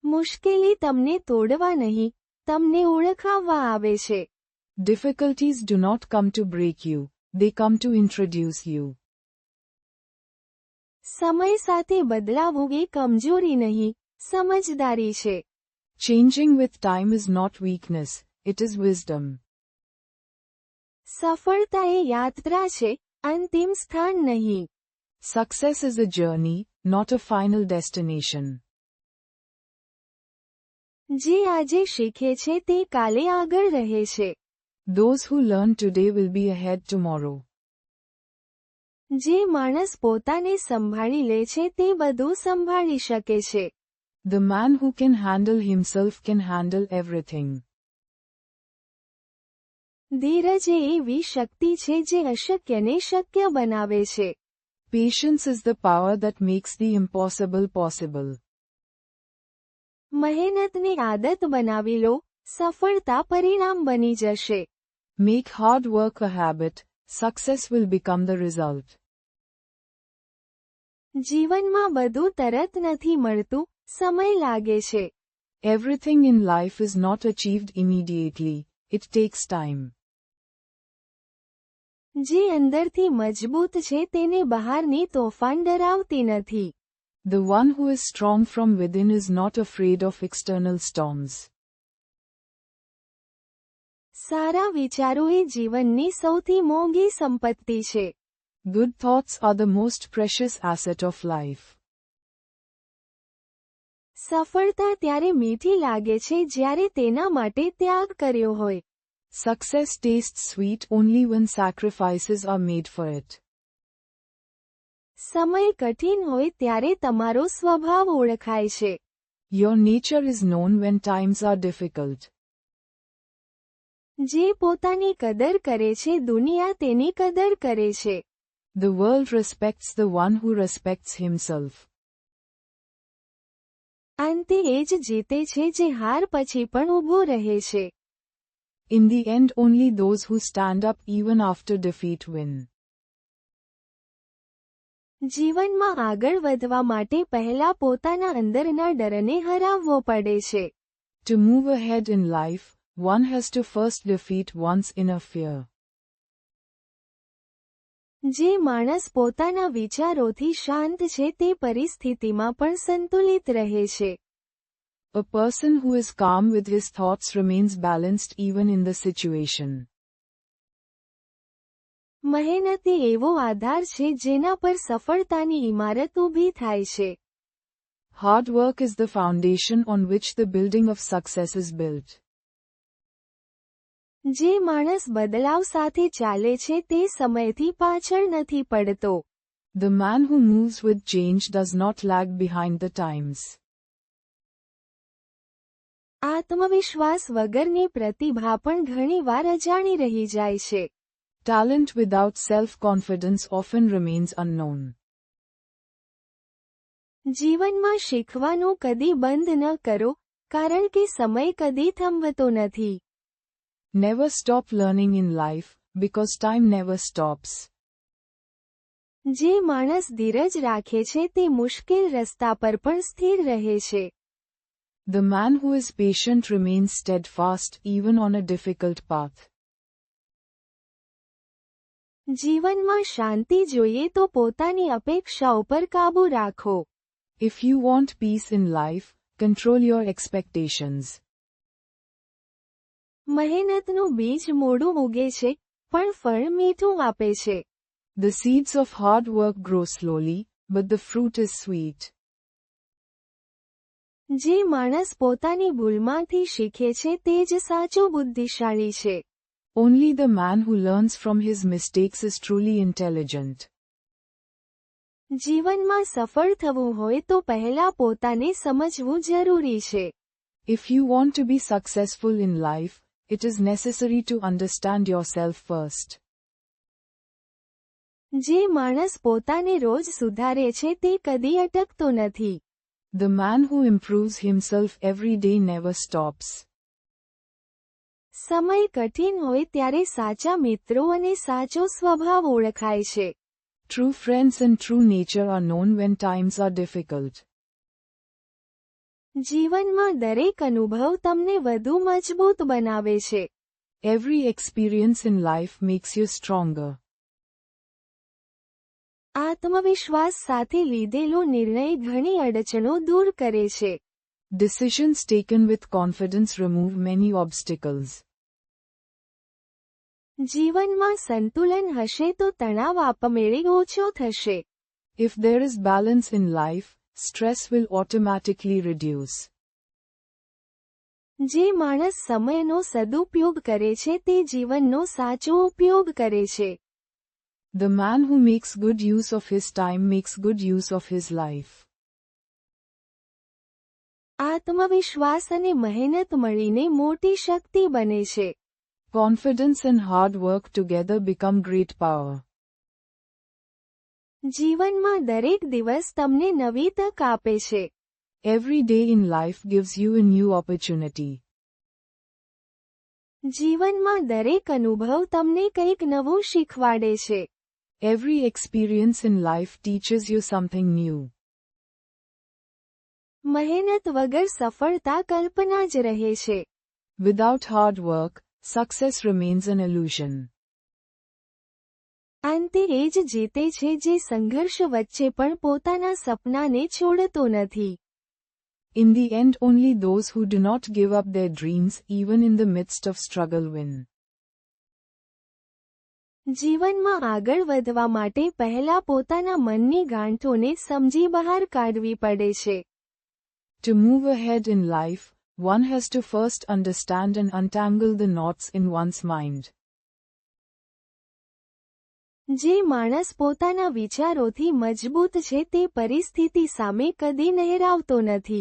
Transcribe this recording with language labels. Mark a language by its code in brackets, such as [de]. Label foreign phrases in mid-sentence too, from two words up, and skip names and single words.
[gu] મુશ્કેલી તમને તોડવા નહીં, તમને ઓળખાવવા આવે છે. [en] Difficulties do not come to break you, they come to introduce you. [gu] સમય સાથે બદલાવું એ કમજોરી નહીં, સમજદારી છે. [en] Changing with time is not weakness, it is wisdom. [gu] સફળતા એ યાત્રા છે, અંતિમ સ્થાન નહીં. [en] Success is a journey, not a final destination. [gu] જે આજે શીખે છે તે કાલે આગળ રહે છે. [en] Those who learn today will be ahead tomorrow. [gu] જે માણસ પોતાને સંભાળી લે છે તે બધું સંભાળી શકે છે. [en] The man who can handle himself can handle everything. [gu] ધીરજ એ એવી શક્તિ છે જે અશક્યને શક્ય બનાવે છે. [en] Patience is the power that makes the impossible possible. [gu] મહેનતને આદત બનાવી લો, સફળતા પરિણામ બની જશે. [en] Make hard work a habit, success will become the result. [gu] જીવનમાં બધું તરત નથી મળતું, સમય લાગે છે. [en] Everything in life is not achieved immediately, it takes time. [gu] જે અંદરથી મજબૂત છે તેને બહારની તોફાન ડરાવતી નથી. [en] The one who is strong from within is not afraid of external storms. [gu] સારા વિચારો એ જીવનની સૌથી મોંઘી સંપત્તિ છે. [en] Good thoughts are the most precious asset of life. [gu] સફળતા ત્યારે મીઠી લાગે છે જ્યારે તેના માટે ત્યાગ કર્યો હોય. [en] Success tastes sweet only when sacrifices are made for it. [gu] સમય કઠિન હોય ત્યારે તમારો સ્વભાવ ઓળખાય છે. [en] Your nature is known when times are difficult. [gu] જે પોતાની કદર કરે છે દુનિયા તેની કદર કરે છે. [en] The world respects the one who respects himself. [gu] અંતે એ જ જીતે છે જે હાર પછી પણ ઊભો રહે છે. [en] In the end only those who stand up even after defeat win. [gu] જીવનમાં આગળ વધવા માટે પહેલા પોતાના અંદરના ડરને હરાવવો પડે છે. [en] To move ahead in life, one has to first defeat one's inner fear. [gu] જે માણસ પોતાના વિચારોથી શાંત છે તે પરિસ્થિતિમાં પણ સંતુલિત રહે છે. [en] A person who is calm with his thoughts remains balanced even in the situation. [gu] મહેનત એ એવો આધાર છે જેના પર સફળતાની ઇમારત ઊભી થાય છે. [en] Hard work is the foundation on which the building of success is built. [gu] જે માણસ બદલાવ સાથે ચાલે છે તે સમયથી પાછળ નથી પડતો. [en] The man who moves with change does not lag behind the times. [gu] આત્મવિશ્વાસ વગરની પ્રતિભા પણ ઘણીવાર અજાણી રહી જાય છે. [en] Talent without self-confidence often remains unknown. [gu] જીવનમાં શીખવાનું કદી બંધ ન કરો, કારણ કે સમય કદી થંભતો નથી. [en] Never stop learning in life, because time never stops. [gu] જે માણસ ધીરજ રાખે છે તે મુશ્કેલ રસ્તા પર પણ સ્થિર રહે છે. [en] The man who is patient remains steadfast even on a difficult path. [gu] જીવનમાં શાંતિ જોઈએ તો પોતાની અપેક્ષાઓ પર કાબૂ રાખો. [en] If you want peace in life, control your expectations. [gu] મહેનતનું બીજ મોડું ઉગે છે, પણ ફળ મીઠું આપે છે. [en] The seeds of hard work grow slowly, but the fruit is sweet. [gu] જે માણસ પોતાની ભૂલમાંથી શીખે છે તે જ સાચો બુદ્ધિશાળી છે. [en] Only the man who learns from his mistakes is truly intelligent. [gu] જીવનમાં સફળ થવું હોય તો પહેલા પોતાને સમજવું જરૂરી છે. [en] If you want to be successful in life, it is necessary to understand yourself first. [gu] જે માણસ પોતાને રોજ સુધારે છે તે કદી અટકતો નથી. [en] The man who improves himself every day never stops. [gu] સમય કઠિન હોય ત્યારે સાચા મિત્રો અને સાચો સ્વભાવ ઓળખાય છે. [en] True friends and true nature are known when times are difficult. [gu] જીવનમાં દરેક અનુભવ તમને વધુ મજબૂત બનાવે છે. [en] Every experience in life makes you stronger. [gu] આત્મવિશ્વાસ સાથે લીધેલો નિર્ણય ઘણી અડચણો દૂર કરે છે. [en] Decisions taken with confidence remove many obstacles. [gu] જીવનમાં સંતુલન હશે તો તણાવ આપમેળે ઓછો થશે. [en] If there is balance in life, stress will automatically reduce. [gu] જે માણસ સમયનો સદુપયોગ કરે છે તે જીવનનો સાચો ઉપયોગ કરે છે. [en] The man who makes good use of his time makes good use of his life. [gu] આત્મવિશ્વાસ અને મહેનત મળીને મોટી શક્તિ બને છે. [en] Confidence and hard work together become great power. [gu] જીવનમાં દરેક દિવસ તમને નવી તક આપે છે. [en] Every day in life gives you a new opportunity. [gu] જીવનમાં દરેક અનુભવ તમને કંઈક નવું શીખવાડે છે. [en] Every experience in life teaches you something new. [gu] મહેનત વગર સફળતા કલ્પના જ રહે છે. [en] Without hard work, success remains an illusion. [gu] અંતે એ જ જીતે છે જે સંઘર્ષ વચ્ચે પણ પોતાના સપનાને છોડતો નથી. [en] In the end, only those who do not give up their dreams even in the midst of struggle win. [gu] જીવનમાં આગળ વધવા માટે પહેલા પોતાના મનની ગાંઠોને સમજી બહાર કાઢવી પડે છે. [en] To move ahead in life, one has to first understand and untangle the knots in one's mind. [gu] જે માણસ પોતાના વિચારોથી મજબૂત છે તે પરિસ્થિતિ સામે કદી નહેરાવતો નથી.